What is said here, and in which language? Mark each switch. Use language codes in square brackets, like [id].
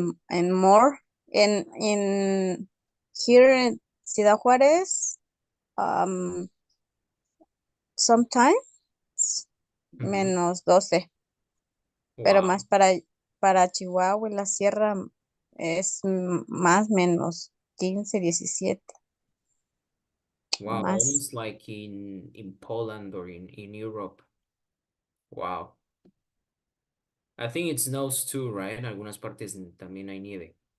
[en] And more in here in Ciudad Juárez, sometimes Mhm. [es] menos 12, pero Wow. más para Chihuahua y la sierra es más menos 15, 17. Wow, Más. [en] almost like in Poland or in Europe. Wow. I think it snows too, right? [es] En algunas partes también hay nieve.